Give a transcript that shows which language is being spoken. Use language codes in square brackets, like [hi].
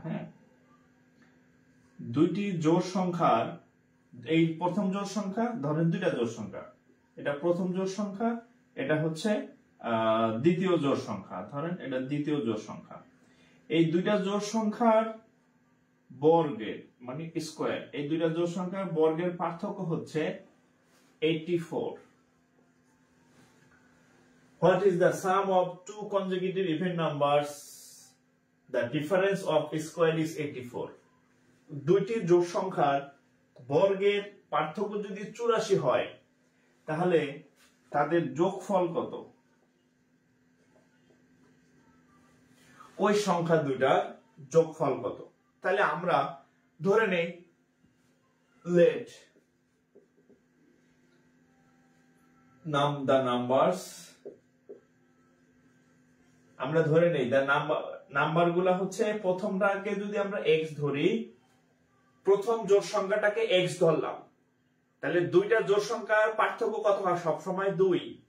[bn] হ্যাঁ, দুইটি জোড় সংখ্যার, এই প্রথম জোড় সংখ্যা ধরেন দুইটা জোড় সংখ্যা, এটা প্রথম জোড় সংখ্যা, এটা হচ্ছে দ্বিতীয় জোড় সংখ্যা, ধরেন এটা দ্বিতীয় জোড় সংখ্যা। এই দুইটা জোড় সংখ্যার বর্গের মানে স্কয়ার, এই দুইটা জোড় সংখ্যার বর্গের পার্থক্য হচ্ছে 84। [en] What is the sum of two consecutive even numbers, the difference of square is 84? [bn] দুইটি জোড় সংখ্যার বর্গের পার্থক্য যদি 84 হয়, তাহলে তাদের যোগফল কত? ওই সংখ্যা দুইটার যোগফল কত? তাহলে আমরা ধরে নেই, [en] let the numbers, [bn] আমরা ধরে নেই নাম্বার গুলা হচ্ছে, প্রথমটাকে যদি আমরা x ধরি, প্রথম জোড় সংখ্যাটাকে x ধরলাম, তাহলে দুইটা জোড় সংখ্যার পার্থক্য কত হয়? সবসময় 2।